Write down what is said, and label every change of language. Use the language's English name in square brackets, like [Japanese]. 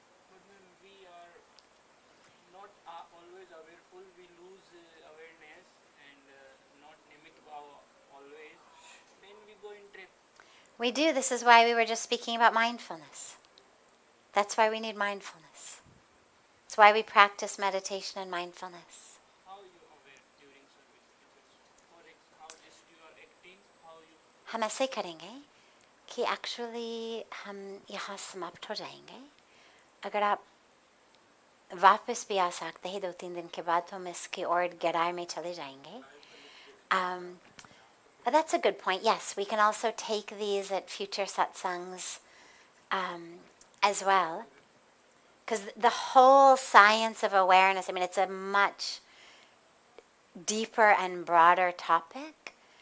[English] But when we are not always awareful, we lose awareness and not nimit bhava always, then we go in trip. We do. This is why we were just speaking about mindfulness. That's why we need mindfulness. It's why we practice meditation and mindfulness. How you aware during service? How just you are acting, how you... [Hindi] हम ऐसे करेंगे कि actually हम यहाँ समाप्त हो जाएंगे. अगर आप वापस भी आ सकते हैं 2-3 दिन के बाद, तो हम इसकी और गहराई में चले जाएंगे. [English] But that's a good point. Yes, we can also take these at future satsangs as well. Because the whole science of awareness, I mean, it's a much deeper and broader topic.